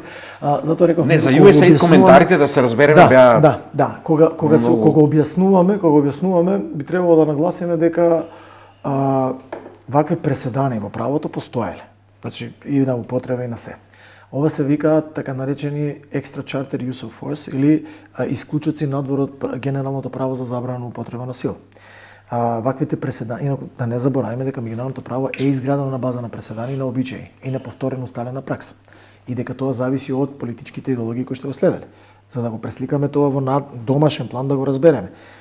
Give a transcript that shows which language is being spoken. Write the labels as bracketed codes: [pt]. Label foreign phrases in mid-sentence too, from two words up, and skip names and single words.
[mk] Не, за USAID коментарите да се разбереме беа. Да, кога објаснуваме, би требало да нагласиме дека вакви преседани во правото постоеле. Значи, и на употреба и на се. Ова се викаат така наречени [en] extra charter use of force [mk] или исклучоци надвор од генералното право за забрана употреба на сила. Ваквите преседани, инаку да не забораваме дека меѓународното право е изградено на база на преседани и на обичаи и на повторено усталена пракса. И дека тоа зависи од политичките идеологии кои што го следеле. За да го пресликаме тоа во домашен план да го разбереме.